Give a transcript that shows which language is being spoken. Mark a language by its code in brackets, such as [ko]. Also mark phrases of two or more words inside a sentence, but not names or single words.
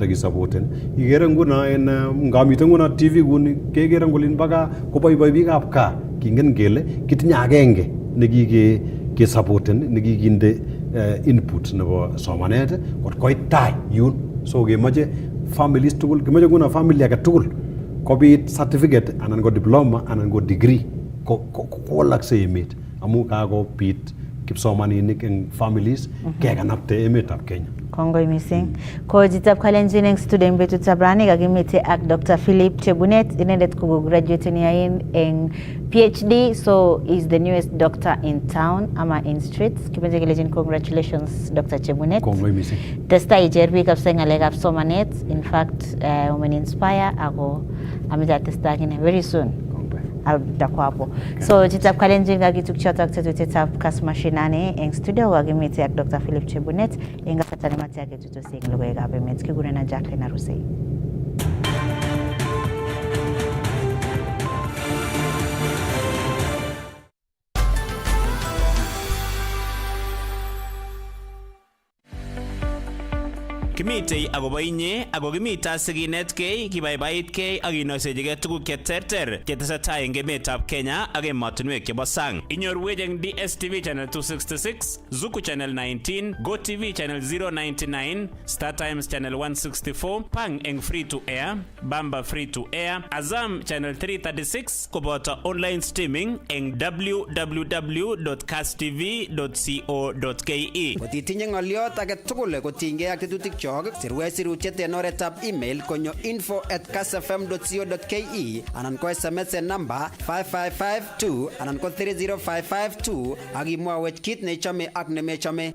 [kln] ak isupporten ikere nguno ngamite nguno TV kuni kekere ngolin baka koboiboi biikab kaa kingen kele kitinye agenge nekikesupporten nekikinde input nebo somanet kot koit tai yun so kemoche families tugul kemoche nguno family age tugul kobit certificate anan ko diploma anan ko degree kowalakse emet amu kakobit kipsomaninik eng families kekanapte emetab Kenya. Kongoi missing. Ko jitab kalenjin eng student betutab rani kakimite ak Dr. [en] Philip Chebunet [kln] inendet ko [en] graduate [kln] niyain eng [en] PhD, so is the newest doctor in town ama in streets. [kln] Kipenje kelejin congratulations Dr. Chebunet. Kongoi missing. Testa ijer biik ab ngalekab somanet. [en] In fact, women inspire [kln] ako amita testa kine [en] very soon. [kln] Dakwapo. So jitab kalenjin kakituk chotok tetutetab Kass Mashinani eng studio kakimite ak Dr. Philip Chebunet eng kasarta nemati ake tutusi eng logoiwekab emet kigurena Jacqueline Arusei. Kimitei akobo inye ako kimita sikinetkei kibaibaitkei ak kinosechigei tuguk cheterter chetesetai eng emetab Kenya ak emotinwek chebo sang. Inyorwech eng DSTV channel 266, Zuku channel 19, GoTV channel 099, Star Times channel 164, Pang eng [en] free to air, [kln] Bamba [en] free to air, [kln] Azam channel 336 koboto [en] online streaming [kln] eng www.kasstv.co.ke. Kotitinye ng'oliot age tugul kotinygei ak tetutik chok, sirwech sirutiet en oretab email konyo info@kassfm.co.ke anan ko SMS en namba 55552 anan ko 30552 ak imwawech kit neichome ak nemechome.